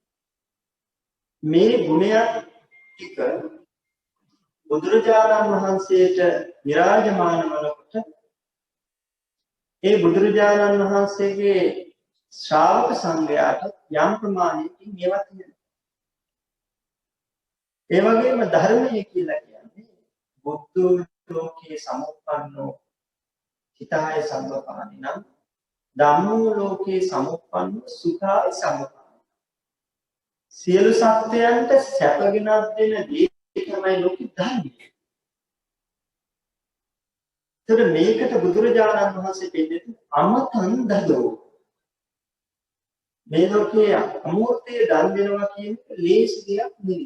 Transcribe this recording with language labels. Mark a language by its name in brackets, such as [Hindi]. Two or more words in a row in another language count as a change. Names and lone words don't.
[Sinhala] මේ ගුණය ටික බුදුරජාණන් වහන්සේට විරාජමාන වනකොට ඒ බුදුරජාණන් වහන්සේගේ ශ්‍රාවක සංඝයාට යම් ප්‍රමාණයකින් මේවා තියෙනවා. ඒ වගේම ධර්මය කියලා කියන්නේ [Pali] බුද්ධ ලෝකේ සමුප්පන්නෝ හිතාය සම්පපානිනම් ධම්මෝ ලෝකේ සමුප්පන්නෝ සුඛාය සම්පපානි. [Sinhala] සියලු සත්‍යයන්ට සැපගෙනත් දෙන දේ තමයි ලෝකෙ ධර්මය. ඒතර මේකට බුදුරජාණන් වහන්සේ දෙන්නේ [Pali] අමතං දදෝ. [Sinhala] මේ ලෝකයේ අමූර්තයේ දන් දෙනවා කියන එක ලේසි දෙයක් නෙවෙයි.